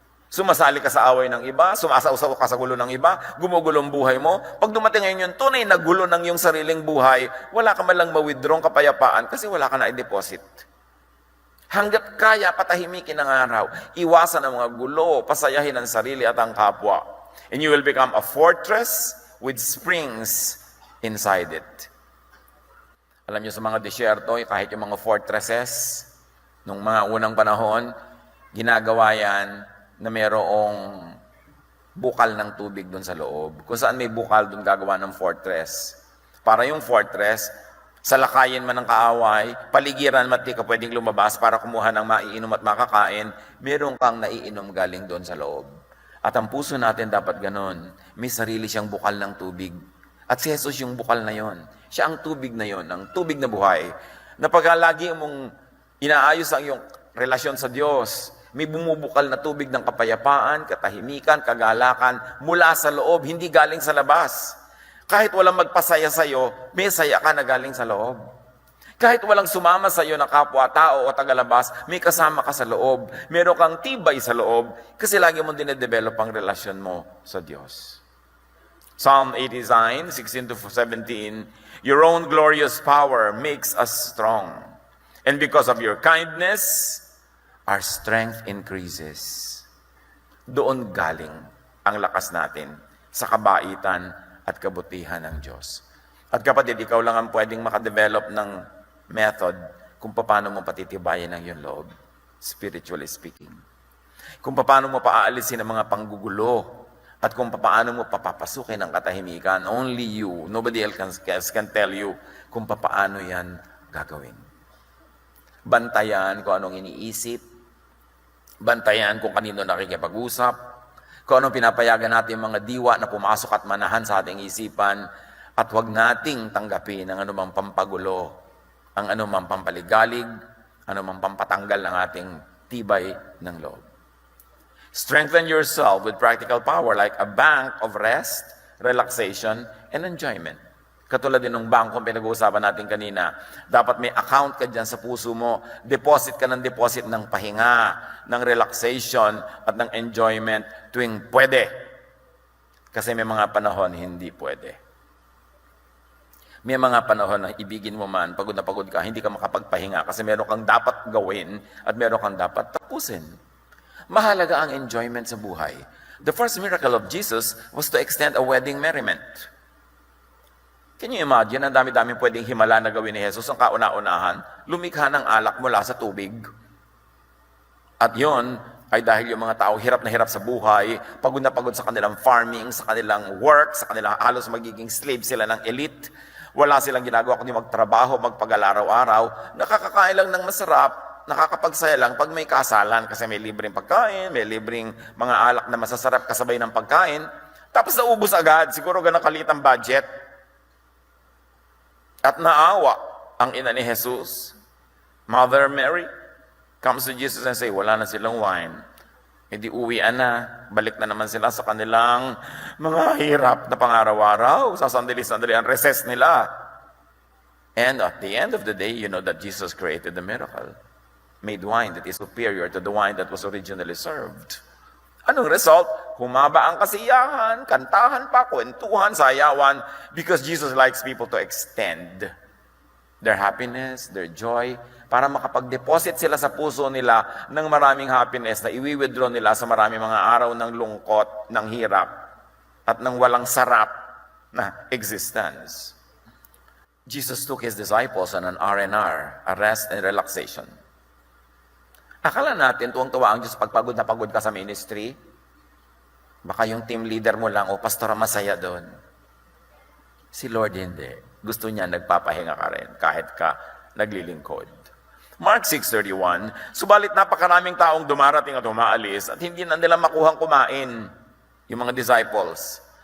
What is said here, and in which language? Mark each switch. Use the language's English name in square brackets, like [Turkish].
[Filipino] Sumasali ka sa away ng iba, sumasausaw ka sa gulo ng iba, gumugulong buhay mo. Pag dumating ngayon yung tunay na gulo ng iyong sariling buhay, wala ka man lang ma-withdraw kapayapaan kasi wala ka na i-deposit. Hanggat kaya, patahimikin ang araw. Iwasan ang mga gulo, pasayahin ang sarili at ang kapwa. [English] And you will become a fortress with springs inside it. [Filipino] Alam niyo sa mga disyerto, kahit yung mga fortresses, nung mga unang panahon, ginagawa yan na mayroong bukal ng tubig doon sa loob. Kung saan may bukal, doon gagawa ng fortress. Para yung fortress, salakayin man ng kaaway, paligiran man di ka pwedeng lumabas para kumuha ng maiinom at makakain, meron kang naiinom galing doon sa loob. At ang puso natin dapat ganon. May sarili siyang bukal ng tubig. At si Jesus yung bukal na yon. Siya ang tubig na yon, ang tubig na buhay. Na pag lagi mong inaayos ang iyong relasyon sa Diyos, may bumubukal na tubig ng kapayapaan, katahimikan, kagalakan, mula sa loob, hindi galing sa labas. Kahit walang magpasaya sa iyo, may saya ka na galing sa loob. Kahit walang sumama sa iyo na kapwa-tao o tagalabas, may kasama ka sa loob. Meron kang tibay sa loob kasi lagi mong dinedevelop ang relasyon mo sa Diyos. [English] Psalm 89, 16-17, your own glorious power makes us strong. And because of your kindness, our strength increases. [Filipino] Doon galing ang lakas natin sa kabaitan at kabutihan ng Diyos. At kapatid, ikaw lang ang pwedeng makadevelop ng method kung paano mo patitibayin ang iyong loob, [English] spiritually speaking. [Filipino] Kung paano mo paaalisin ang mga panggugulo at kung paano mo papapasukin ang katahimikan. [English] Only you, nobody else can tell you [Filipino] kung paano yan gagawin. Bantayan kung anong iniisip, bantayan kung kanino nakikipag-usap, kung anong pinapayagan natin mga diwa na pumasok at manahan sa ating isipan, at huwag nating tanggapin ang anumang pampagulo, ang anumang pampaligalig, anumang pampatanggal ng ating tibay ng loob. [English] Strengthen yourself with practical power like a bank of rest, relaxation, and enjoyment. [Filipino] Katulad din ng bangko pinag-uusapan natin kanina, dapat may account ka dyan sa puso mo, deposit ka ng deposit ng pahinga, ng relaxation, at ng enjoyment tuwing pwede. Kasi may mga panahon hindi pwede. May mga panahon na ibigin mo man, pagod na pagod ka, hindi ka makapagpahinga kasi meron kang dapat gawin at meron kang dapat tapusin. Mahalaga ang enjoyment sa buhay. [English] The first miracle of Jesus was to extend a wedding merriment. Can you imagine, [Filipino] ang dami-dami pwedeng himala na gawin ni Jesus, ang kauna-unahan, lumikha ng alak mula sa tubig. At yon ay dahil yung mga tao hirap na hirap sa buhay, pagod na pagod sa kanilang farming, sa kanilang work, sa kanilang halos magiging slave sila ng elite. Wala silang ginagawa kundi magtrabaho, magpag-araw-araw, nakakakain lang ng masarap, nakakapagsaya lang pag may kasalan kasi may libreng pagkain, may libreng mga alak na masasarap kasabay ng pagkain. Tapos naubos agad, siguro ganang kalit ang budget. At naawa ang ina ni Jesus. [English] Mother Mary comes to Jesus and say, [Filipino] wala na silang [English] wine. [Filipino] E di uwian na, balik na naman sila sa kanilang mga hirap na pangaraw-araw, sa sandali-sandali ang recess nila. [English] And at the end of the day, you know that Jesus created the miracle. Made wine that is superior to the wine that was originally served. [Filipino] Anong result? Humaba ang kasiyahan, kantahan pa, kwentuhan, sayawan, [English] because Jesus likes people to extend their happiness, their joy, [Filipino] para makapag-deposit sila sa puso nila ng maraming happiness na iwi-withdraw nila sa maraming mga araw ng lungkot, ng hirap, at ng walang sarap na existence. [English] Jesus took His disciples on an R&R, a rest and relaxation. [Filipino] Akala natin, tuwang-tuwa ang Diyos pagpagod na pagod ka sa ministry. Baka yung team leader mo lang, o pastor masaya doon. Si Lord hindi. Gusto niya nagpapahinga ka rin, kahit ka naglilingkod. Mark 6:31, subalit napakaraming taong dumarating at umaalis at hindi na nila makuhang kumain, yung mga disciples.